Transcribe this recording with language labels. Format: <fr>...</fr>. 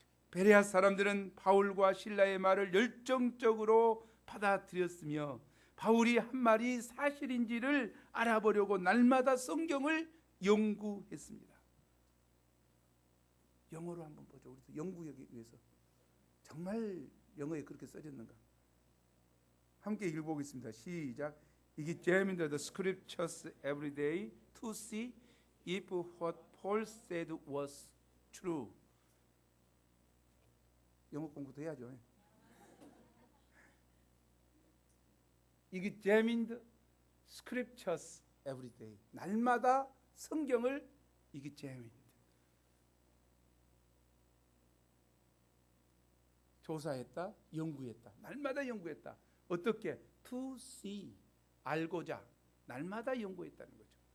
<ko>베레아 사람들은 바울과 실라의 말을 열정적으로 받아들였으며 바울이 한 말이 사실인지를 알아보려고 날마다 성경을 연구했습니다. 영어로 한번 보죠. 우리도 연구하기 위해서 정말 영어에 그렇게 써졌는가? 함께 읽어보겠습니다. 시작.</ko> <en>Examine the scriptures every day to see if what Paul said was true.</en> <ko>영어 공부도 해야죠.</ko> <en>examined scriptures every day.</en> <ko>날마다 성경을 examined. 조사했다, 연구했다. 날마다 연구했다. 어떻게?</ko> <en>To see.</en> <ko>알고자. 날마다 연구했다는 거죠.</ko>